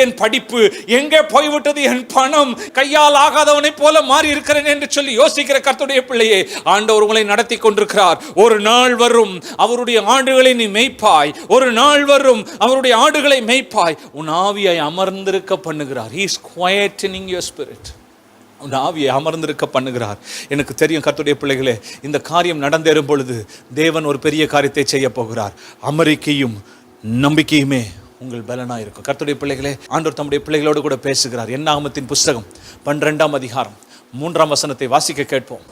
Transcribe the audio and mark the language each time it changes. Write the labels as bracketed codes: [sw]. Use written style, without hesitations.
[ta] என் படிப்பு எங்கே போய்விட்டது? என் பணம் கையால் ஆகாதவனை போல மாறி இருக்கிறேன் என்று சொல்லி யோசிக்கிற கர்த்தருடைய பிள்ளையே, ஆண்டவர் உங்களை நடத்தி கொண்டிருக்கிறார். ஒரு நாள் வரும், அவருடைய ஆடுகளை நீ மேய்ப்பாய். ஒரு நாள் வரும், அவருடைய ஆடுகளை மேய்ப்பாய். உன் ஆவியை அமர்ந்திருக்க பண்ணுகிறார். [en] He is quietening your spirit. [ta] உன் ஆவியை அமர்ந்திருக்க பண்ணுகிறார். எனக்கு தெரியும் கர்த்தருடைய பிள்ளைகளே, இந்த காரியம் நடந்தேறும் பொழுது தேவன் ஒரு பெரிய காரியத்தை செய்ய போகிறார். அமெரிக்கையும் நம்பிக்கையுமே உங்கள் பலனா இருக்கும். கர்த்தருடைய பிள்ளைகளே, ஆண்டவர் தம்முடைய பிள்ளைகளோடு கூட பேசுகிறார். என்னாகமத்தின் புஸ்தகம் 12ஆம் அதிகாரம் 3ஆம் வசனத்தை வாசிக்க கேட்போம்.